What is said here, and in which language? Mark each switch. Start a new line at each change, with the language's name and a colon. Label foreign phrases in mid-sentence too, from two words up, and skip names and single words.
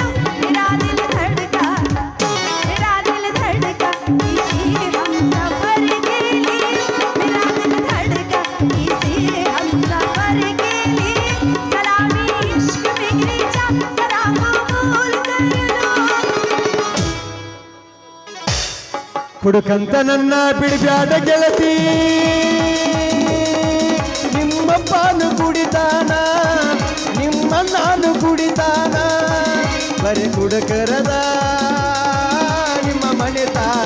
Hindi: मेरा दिल धड़का इसी हम सफर के लिए, मेरा दिल धड़का इसी हम सफर के लिए. सलामी इश्क मेरी जान, जरा कबूल कर लो.
Kannada: ಹುಡುಕಂತ ನನ್ನ ಬಿಡಬ್ಯಾಡ ಗೆಳತಿ, ನಿಮ್ಮಪ್ಪನು ಕುಡಿತಾನ, ನಿಮ್ಮ ನಾನು ಕುಡಿತಾನ, ಬರೀ ಕುಡಕರದ ನಿಮ್ಮ ಮನೆತಾನ.